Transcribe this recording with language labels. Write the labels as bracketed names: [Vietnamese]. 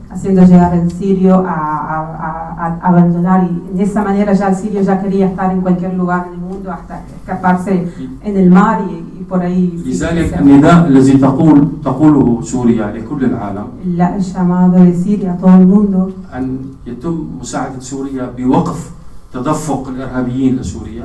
[Spanish] Haciendo llegar el sirio a abandonar, y de esa manera ya el sirio ya quería estar en cualquier lugar del mundo hasta escaparse en el mar y por ahí. [Arabic] لذلك النداء الذي تقوله سوريا لكل العالم [Spanish] el llamado de Siria a todo el mundo [Arabic] أن يتم مساعدة سوريا بوقف تدفق الإرهابيين لسوريا.